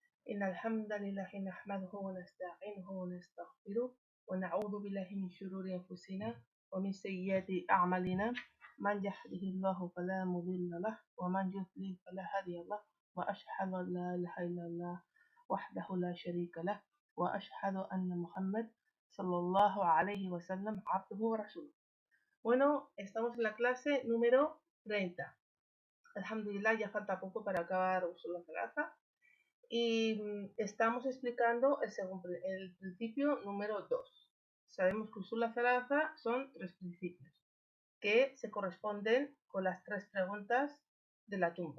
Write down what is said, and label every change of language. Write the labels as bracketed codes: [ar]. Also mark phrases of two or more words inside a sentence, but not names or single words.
[ar] إن الحمد لله نحمده ونستعينه ونستغفره ونعوذ بالله من شرور أنفسنا ومن سيئات أعمالنا من يهده الله فلا مضل له ومن يضلل فلا هادي له وأشهد أن لا إله إلا الله وحده لا شريك له وأشهد أن محمد صلى الله عليه وسلم عبده ورسوله. [es] Bueno, estamos en la clase número 30. Alhamdulillah, ya falta poco para acabar Usul al-Thalatha. Y estamos explicando el principio número 2. Sabemos que Usul al-Thalatha son 3 principios que se corresponden con las 3 preguntas de la tumba.